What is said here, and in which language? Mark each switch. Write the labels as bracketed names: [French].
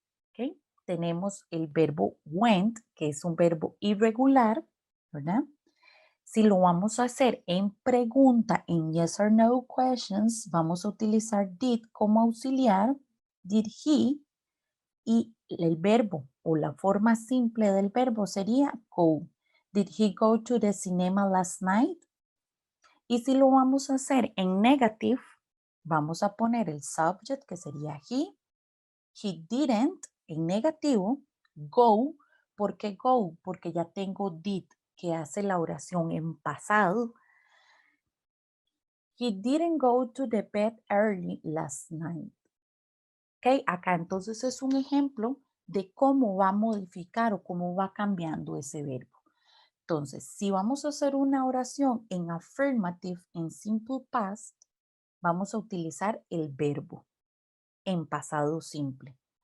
[Spanish] Okay, tenemos el verbo went, que es un verbo irregular, ¿verdad? Si lo vamos a hacer en pregunta, en [English] yes or no questions, [Spanish] vamos a utilizar did como auxiliar, did he, y el verbo o la forma simple del verbo sería go. [English] Did he go to the cinema last night? [Spanish] Y si lo vamos a hacer en negative, vamos a poner el subject que sería he didn't en negativo, go, ¿por qué go? Porque ya tengo did que hace la oración en pasado. [English] He didn't go to the bed early last night. [Spanish] Ok, acá entonces es un ejemplo de cómo va a modificar o cómo va cambiando ese verbo. Entonces, si vamos a hacer una oración en affirmative, en simple past, vamos a utilizar el verbo en pasado simple.